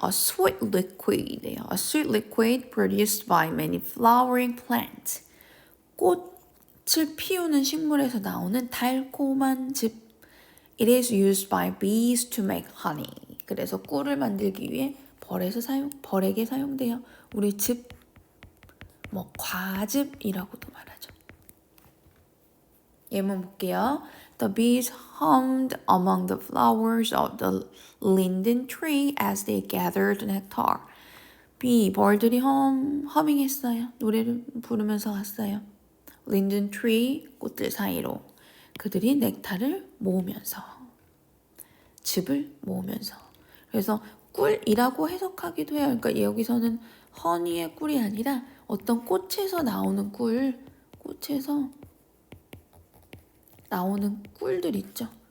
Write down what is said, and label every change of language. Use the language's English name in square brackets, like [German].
[English] A sweet liquid예요. A sweet liquid produced by many flowering plants. [Korean] 꽃을 피우는 식물에서 나오는 달콤한 즙. [English] It is used by bees to make honey. [Korean] 그래서 꿀을 만들기 위해 벌에게 사용돼요. 우리 즙, 뭐 과즙이라고도 말하죠. 예문 볼게요. [English] The bees hummed among the flowers of the linden tree as they gathered nectar. [Korean] 벌들이 허밍했어요. 노래를 부르면서 갔어요. linden tree, 꽃들 사이로. 그들이 넥타를 모으면서. 즙을 모으면서. 그래서 꿀이라고 해석하기도 해요. 그러니까 여기서는 허니의 꿀이 아니라 어떤 꽃에서 나오는 꽃에서 나오는 꿀들 있죠.